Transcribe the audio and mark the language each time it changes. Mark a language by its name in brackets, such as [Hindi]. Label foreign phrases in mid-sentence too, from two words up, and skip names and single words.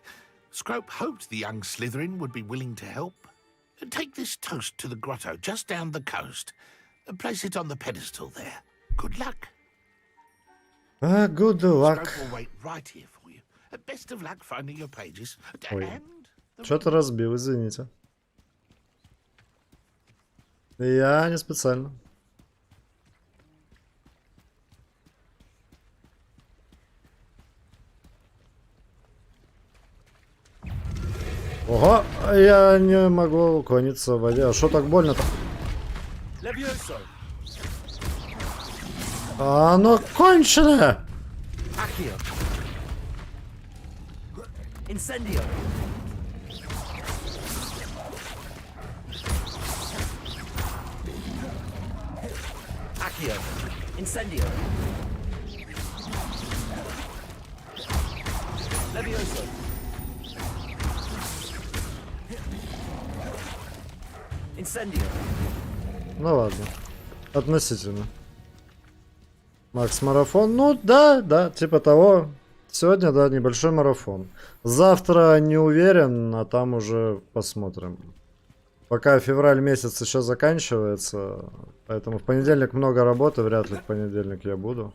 [English] Scrope hoped the young Slytherin would be willing to help. Take this toast to the grotto just down the coast and place it on the pedestal there. Good luck. Good luck. Scrope will wait right here for you. Best of luck finding your pages. [Russian] Ой. Что-то разбил, извините. Я не специально. Ого, я не могу уклониться в воде. А что так больно-то? Оно конченое! Incendio. Accio. Incendio. Levioso. Incendio. Ну ладно. Относительно. Макс, марафон? Ну да, типа того. Сегодня, да, небольшой марафон. Завтра не уверен, а там уже посмотрим. Пока февраль месяц еще заканчивается, поэтому в понедельник много работы, вряд ли в понедельник я буду.